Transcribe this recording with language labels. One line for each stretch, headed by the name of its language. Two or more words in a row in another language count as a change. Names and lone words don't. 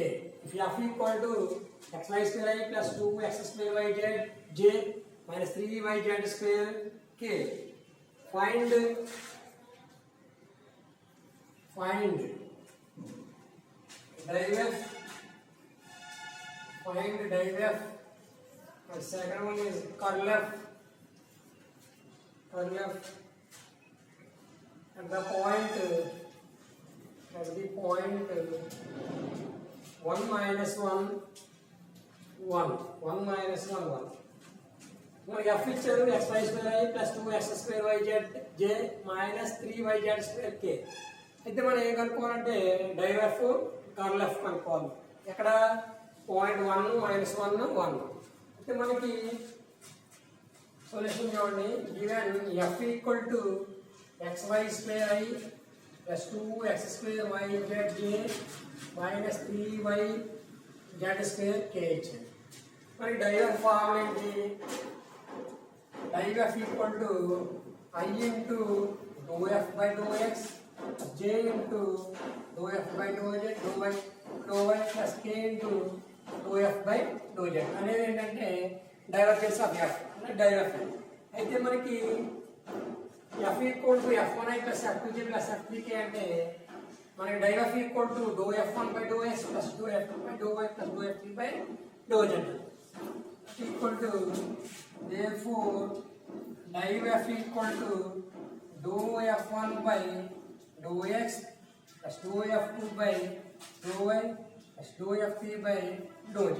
English: If f equal to xy square I plus 2x square yz j minus 3y z square k, find find div f, find div f. And second one is curl f, at the point 1 minus 1 1 minus 1 1. మనకి f ఇచ్చారు xy square i plus 2x square yz j minus 3yz square k.
Telugu: అయితే మనం ఏం కనుక్కోవాలంటే
English: div f curl f
Telugu: కనుక్కోవాలి.
English: ఎక్కడ point 1 minus 1 1.
Telugu: అయితే మనకి సొల్యూషన్ చూడండి.
English: given f equal to xy square i plus 2x square yz j minus 3yz square k ఇచ్చింది.
Telugu: మరి
English: div f formula
Telugu: ఏంటి?
English: div f equal to I into dou f by dou x j into dou f by dou z dou y plus k into dou f by dou z
Telugu: అనేది ఏంటంటే
English: divergence of f అంటే div f.
Telugu: అయితే మనకి
English: f equal to f1i plus f2j plus f3k
Telugu: అంటే మనకి
English: div f equal to dou f1 by dou x plus dou f2 by dou y plus dou f3 by dou z equal to, therefore div f equal to dou f1 by dou x plus dou f2 by dou y plus dou f3 by dou z.